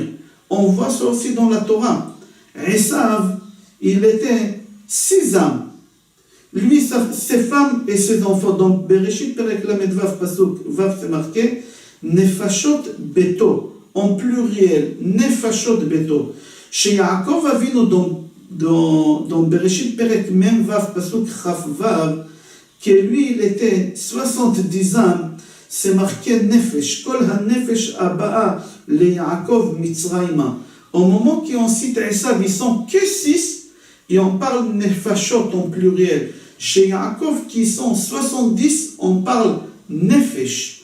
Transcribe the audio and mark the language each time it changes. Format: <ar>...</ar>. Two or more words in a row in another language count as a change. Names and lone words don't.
<fr>On voit ça aussi dans la Torah. Esav, il était 6 âmes. Lui, ses femmes et ses enfants. Donc,</fr> <he>בראשית פרק למד וו פסוק, וו</he> <fr>c'est marqué,</fr> <he>נפשות ביתו,</he> <fr>en pluriel,</fr> <he>נפשות ביתו.</he> <fr>Chez Yaakov Avinu, dans</fr> <he>בראשית פרק מם וו פסוק כף וו,</he> <fr>que lui, il était 70 âmes, c'est marqué Nefesh,</fr> <he>כל הנפש הבאה ליעקב מצרימה.</he> <fr>Au moment qu'on cite Esav, ils sont que 6, et on parle Nefashot en pluriel. Chez Yaakov, qui sont 70, on parle Nefesh.</fr>